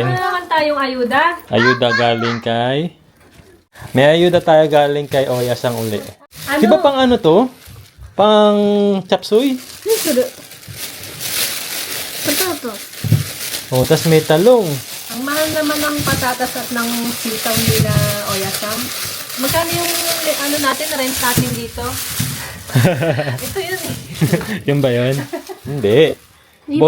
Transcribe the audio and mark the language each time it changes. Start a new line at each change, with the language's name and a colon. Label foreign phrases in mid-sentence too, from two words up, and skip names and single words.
Filipino: Meron naman tayong ayuda. Ayuda galing kay... May ayuda tayo galing kay Oyasang uli. Ano? Di ba pang ano to? Pang chapsuy?
Japanese: 何するポタト
Filipino: Oh, tas may talong. Ang mahal naman ng patatas at ng sitaw nila Oyasam. Magkano yung ano natin, rent natin dito? Ito yun eh. Yun ba yun? Hindi.